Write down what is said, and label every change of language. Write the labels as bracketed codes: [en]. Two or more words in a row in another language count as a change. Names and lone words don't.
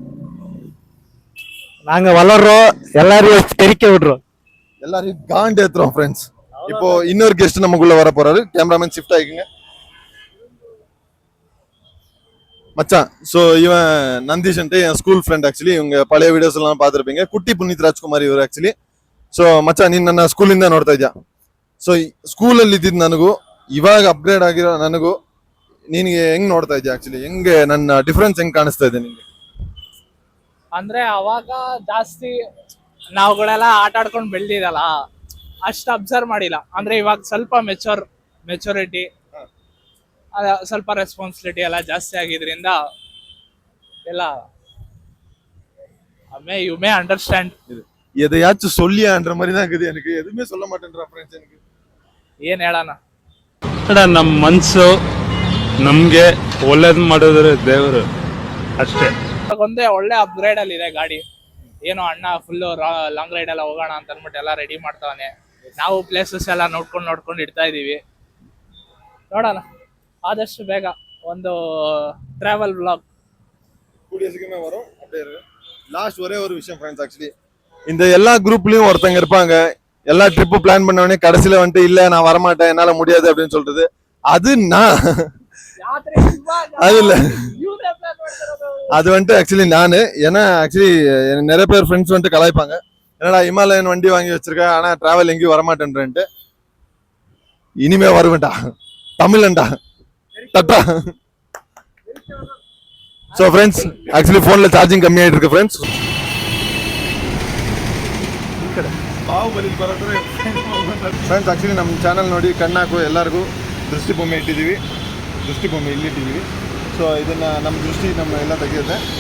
[ta] நாங்க வளர்றோம், எல்லாரையும் தெரிக்க விடுறோம், எல்லாரையும் காண்ட் ஏத்துறோம் ஃப்ரெண்ட்ஸ். இப்போ இன்னொரு கெஸ்ட் நமக்குள்ள வர போறாரு. கேமராமேன் ஷிஃப்ட் ஆயிக்குங்க மச்சான். ஸோ இவன் நந்தீஷன்ட்டு என் ஸ்கூல் ஃப்ரெண்ட். ஆக்சுவಲಿ இவங்க பழைய வீடியோஸ் எல்லாம் பார்த்துருப்பீங்க. [kn] குட்டி புನೀತ್ ರಾಜ್ಕುಮಾರ್ ಇವರು ಆಕ್ಚುಲಿ. ಸೊ ಮಚ್ಚ ನೀನು ನನ್ನ ಸ್ಕೂಲಿಂದ ನೋಡ್ತಾ ಇದ್ಯಾ. ಸೊ ಸ್ಕೂಲಲ್ಲಿ ಇದ್ದಿದ್ದು ನನಗೂ ಇವಾಗ ಅಪ್ಗ್ರೇಡ್ ಆಗಿರೋ ನನಗೂ ನಿನಗೆ ಹೆಂಗ್ ನೋಡ್ತಾ ಇದ್ಯಾ ಆಕ್ಚುಲಿ, ಹೆಂಗೆ ನನ್ನ ಡಿಫ್ರೆನ್ಸ್ ಹೆಂಗ್ ಕಾಣಿಸ್ತಾ ಇದೆ ನಿನ್ಗೆ? ಅಂದ್ರೆ ಅವಾಗ ಜಾಸ್ತಿ ನಾವುಗಳೆಲ್ಲ ಆಟ ಆಡ್ಕೊಂಡು ಬೆಳ್ದಿದಲ್ಲ, ಅಷ್ಟು ಅಬ್ಸರ್ವ್ ಮಾಡಿಲ್ಲ. ಅಂದ್ರೆ ಇವಾಗ ಸ್ವಲ್ಪ ಮೆಚುರಿಟಿ, ಸ್ವಲ್ಪ ರೆಸ್ಪಾನ್ಸಿಬಿಲಿಟಿ ಎಲ್ಲ ಜಾಸ್ತಿ ಆಗಿದ್ರಿಂದ ಎಲ್ಲ [en] you may understand. [ta] எதையாச்சும் சொல்லியான்ற மாதிரி தான் இருக்குது. எனக்கு எதுவுமே சொல்ல மாட்டேன்ற ஃப்ரெண்ட்ஸ். எனக்கு [kn] ಏನ್ ಹೇಳೋಣ, ನಮ್ಮ ಮನಸ್ಸು ನಮ್ಗೆ ಒಳ್ಳೇದು ಮಾಡಿದ್ರೆ ದೇವರು ಅಷ್ಟೇ. ಒಂದೇ ಒಳ್ಳೆ ಅಪ್ಗ್ರೇಡ್ ಅಲ್ಲಿ ಇದೆ ಗಾಡಿ. ಏನೋ ಅಣ್ಣ ಫುಲ್ ಲಾಂಗ್ ರೈಡ್ ಎಲ್ಲ ಹೋಗೋಣ ಅಂತ ಅಂದ್ಬಿಟ್ಟು ಎಲ್ಲ ರೆಡಿ ಮಾಡ್ತಾನೆ. ನಾವು ಪ್ಲೇಸಸ್ ಎಲ್ಲ ನೋಡ್ಕೊಂಡು ಇಡ್ತಾ ಇದೀವಿ. ನೋಡೋಣ ஆதர்ஷ் ಬೇಗ ಒಂದು [en] travel vlog [ta] கூடிய சீக்கிரமே வரும். அப்படியே லாஸ்ட் ஒரே ஒரு விஷயம் ஃப்ரெண்ட்ஸ், ஆக்சுவலி இந்த எல்லா குரூப்லயும் ஒருத்தங்க இருப்பாங்க, எல்லா ட்ரிப்பு பிளான் பண்ணவனே கடைசியில வந்துட்டு இல்ல நான் வரமாட்டேன் என்னால முடியாது அப்படின்னு சொல்றது. அது நான் அது இல்ல, அது வந்துட்டு ஆக்சுவலி நானு. ஏன்னா ஆக்சுவலி நிறைய பேர் ஃப்ரெண்ட்ஸ் வந்துட்டு கலாய்ப்பாங்க, என்னடா இமாலயன் வண்டி வாங்கி வச்சிருக்க ஆனா டிராவல் எங்கேயும் வரமாட்டேன்ட்டு. இனிமே வருவேன்டா, தமிழன்டா தட்டா. ஸோ ஃப்ரெண்ட்ஸ், ஆக்சுவலி ஃபோன்ல சார்ஜிங் கம்மியாயிட்டு இருக்கு ஃப்ரெண்ட்ஸ். [kn] ಫ್ರೆಂಡ್ಸ್ ಆಕ್ಚುಲಿ ನಮ್ಮ ಚಾನಲ್ ನೋಡಿ ಕಣ್ಣಾಕು ಎಲ್ಲರಿಗೂ ದೃಷ್ಟಿ ಬೊಮ್ಮೆ ಇಟ್ಟಿದ್ದೀವಿ, ದೃಷ್ಟಿ ಬೊಮ್ಮೆ ಇಲ್ಲಿಟ್ಟಿದ್ದೀವಿ. ಸೊ ಇದನ್ನ ನಮ್ಮ ದೃಷ್ಟಿ ನಮ್ಮ ಎಲ್ಲ ತೆಗೆಯುತ್ತೆ.